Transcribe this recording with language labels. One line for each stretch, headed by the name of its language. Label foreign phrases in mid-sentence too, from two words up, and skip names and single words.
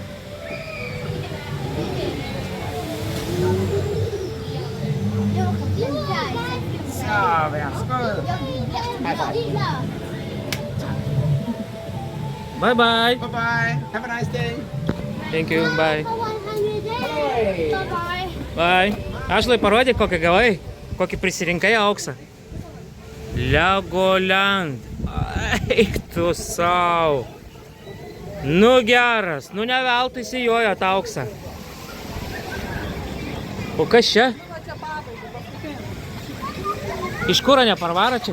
English: So, that's good. Bye-bye. Bye-bye. Have a nice day. Thank you, bye. Hey. Bye.
Lithuanian: Ašlai, parodyk, kokią gavai, kokį prisirinkai auksą. Legoland. Eik tu sau. Nu geras, nu ne veltui įsijojo tą auksą. O kas čia? Iš kuro neparvaro čia?